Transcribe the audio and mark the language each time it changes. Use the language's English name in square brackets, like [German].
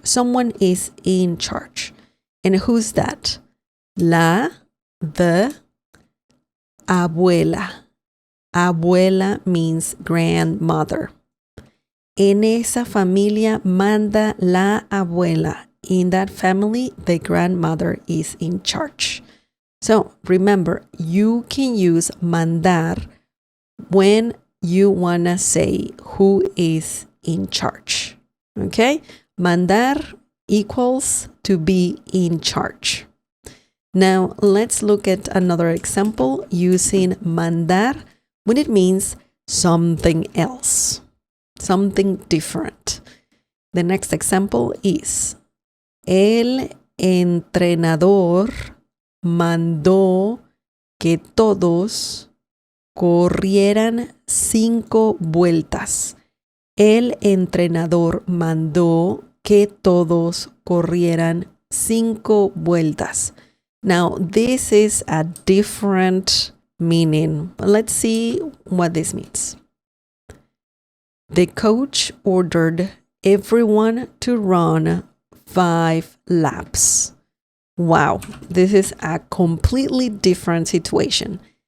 [English] Someone is in charge. And who's that? The abuela. Abuela means grandmother. [Spanish] En esa familia manda la abuela. [English] In that family, the grandmother is in charge. So remember, you can use mandar when you want to say who is in charge. Okay? Mandar equals to be in charge. Now, let's look at another example using mandar when it means something else, something different. The next example is [Spanish] el entrenador mandó que todos corrieran 5 vueltas. El entrenador mandó que todos corrieran 5 vueltas. [English] Now, this is a different meaning. Let's see what this means. The coach ordered everyone to run 5 laps. Wow, this is a completely different situation.